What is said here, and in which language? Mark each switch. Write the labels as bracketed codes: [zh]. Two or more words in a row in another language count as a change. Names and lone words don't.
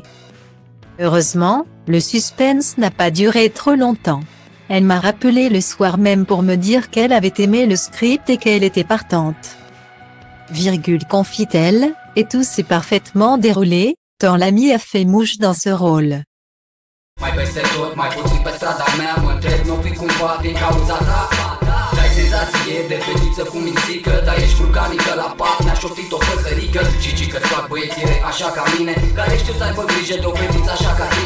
[fr] Heureusement, le suspense n'a pas duré trop longtemps. Elle m'a rappelé le soir même pour me dire qu'elle avait aimé le script et qu'elle était partante. Confie-t-elle, et tout s'est parfaitement déroulé, tant Lamy a fait mouche dans ce rôle. [ro] Mai peste tot, mai puțin pe strada mea, mă întreb, n-o fi cumva din cauza ta? Dai senzație de fetiță cu mințică, dar ești vulcanică la pat, ne-a șoptit o păsărică. Și că-ți fac băiețire așa ca mine, care știu să aibă grijă de o fetiță așa ca tine.